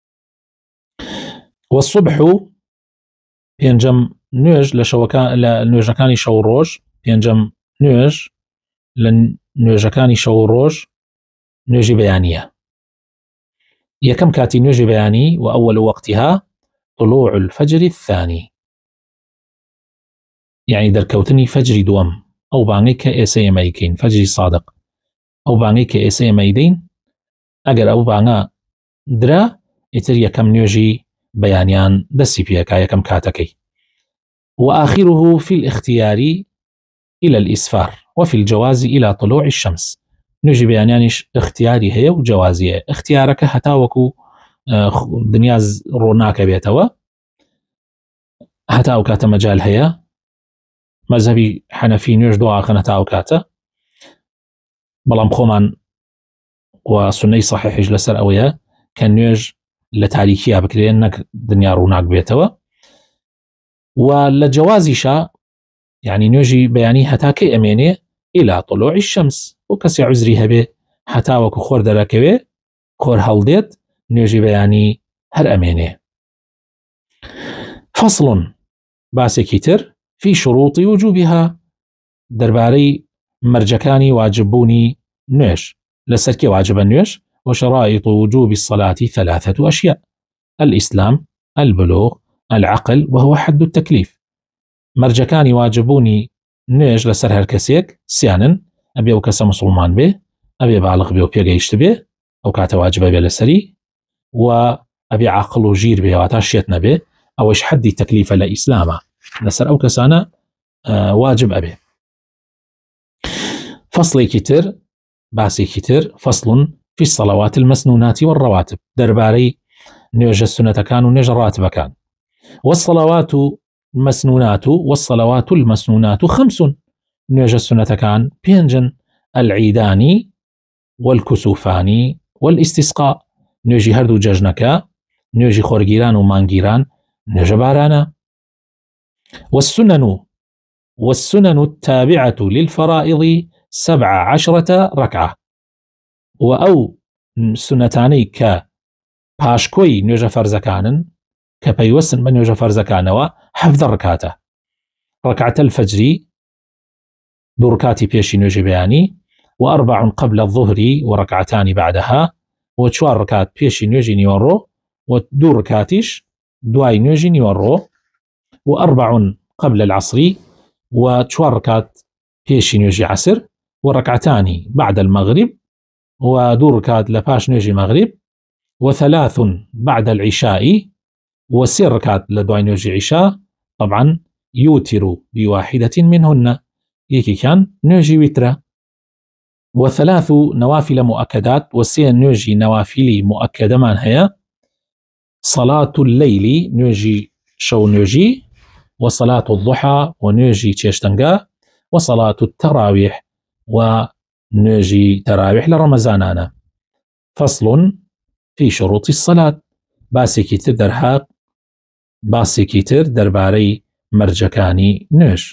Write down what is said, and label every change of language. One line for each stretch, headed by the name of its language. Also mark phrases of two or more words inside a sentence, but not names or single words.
Central Kurdish: والصبح پێنجەم نوێژ لە نوێژەکانی شەو ڕۆژ پێنجەم نوێژ لە نوێژەکانی شەو ڕۆژ نوێژی بەیانیە. یەکەم کاتی نوێژی بەیانی و
Arabic: ئەوەل وەقتیها طلوع الفجر الثاني يعني
Central Kurdish: دەرکەوتنی فەجری دووەم ئەو بانگەی کە ئێستا ئێمە ئەیکەین فەجری صادق ئەو بانگەی کە ئێستا ئێمە ئەیدەین ئەگەر ئەو بانگە درا ئیتر یەکەم نوێژی بەیانیان دەستی پێەکە یەکەم کاتەکەی.
Arabic: وآخره في الاختيار إلى الإسفار وفي الجواز إلى طلوع الشمس
Central Kurdish: نوێژی بەیانیانیش اختیاری هەیە و جوازیە. اختیارەکە هەتا وەکو دنیا ڕۆناکە بێتەوە هەتا ئەو کاتە مەجال هەیە. مەذهبی حەنەفی نوێژ دواخەنە تا ئەو کاتە بەڵام خۆمان و سنەی صحیحیش لەسەر ئەوەیە کە نوێژ لە تاریکیە بکرێن نەک دنیا ڕووناک بێتەوە. و لە جوازیشە يعني نوێژی بەیانی هەتاکەی ئەمێنێ
Arabic: إلى طلوع الشمس
Central Kurdish: و کەسی عوزری هەبێ هەتا وەکو خۆر دەرەکەوێ خۆر هەڵدێت نوێژی بەیانی هەر ئەمێنێ. فصل باسێکی تر
Arabic: في شروط وجوبها
Central Kurdish: دەربارەی مەرجەکانی واجببوونی نوێژ لەسەر کێ واجبە نوێژ.
Arabic: وشرائط وجوب الصلاة 3 أشياء: الإسلام، البلوغ، العقل وهو حد التكليف.
Central Kurdish: مەرجەکانی واجببوونی نوێژ لەسەر هەر کەسێک سیانن ئەبێ ئەو کەسە مسلمان بێ ئەبێ باڵغ بێ و پێگەیشت بێ ئەو کاتە واجبە بێ لەسەری و ئەبێ عاقڵ و ژیر بێ واتە شێت نەبێ ئەوەش حدی تەکلیفە لە ئیسلامە لەسەر ئەو کەسانە واجب ئەبێ. فصلێکی تر باسێکی تر
Arabic: فصل في الصلوات المسنونات والرواتب
Central Kurdish: دەربارەی نوێژە سنەتەکان و نوێژە ڕاتبەکان.
Arabic: والصلوات المسنونات والصلوات المسنونات 5
Central Kurdish: نوێژە سنەتەکان 5
Arabic: العيدان والكسوفان والاستسقاء
Central Kurdish: نوێژی هەردوو جەژنەکە نوێژی خۆرگیران و مانگیران نوێژە بارانە.
Arabic: والسنن التابعة للفرائض 17 ركعة
Central Kurdish: و ئەو سنەتانەی کە پاشکۆی نوێژە فەرزەکانن کە پەیوەستن بە نوێژە فەرزەکانەوە 17 ڕکاتە.
Arabic: ڕکعتە الفەجری
Central Kurdish: 2 ڕکاتی پێشی نوێژی بەیانی
Arabic: و4 قبل الظهر وركعتان بعدها
Central Kurdish: و4 ڕکات پێشی نوێژی نیوەڕۆ و2 ڕکاتیش دوای نوێژی نیوەڕۆ
Arabic: و4 قبل العصر
Central Kurdish: و4 ڕکات پێشی نوێژی عسر
Arabic: وركعتان بعد المغرب
Central Kurdish: و2 ڕکات لە پاش نوێژی مەغریب
Arabic: و3 بعد العشاء
Central Kurdish: و3 ڕکات لە دوای نوێژی عیشا.
Arabic: طبعا يوتر بواحدة منهن
Central Kurdish: یەکێکیان نوێژی ویترە.
Arabic: و3 نوافل مؤكدات
Central Kurdish: و3 نوێژی نەوافلی مؤكدەمان هەیە
Arabic: صلاة الليل
Central Kurdish: نوێژی شەو نوێژی،
Arabic: وصلاة الضحى
Central Kurdish: ونوێژی چێشتەنگا،
Arabic: وصلاة التراويح
Central Kurdish: ونوێژی تراويح لرمزانانا.
Arabic: فصل في شروط الصلاة،
Central Kurdish: باسێکی تر دەرهات باسێکی تر دەربارەی مەرجەکانی نوێژ.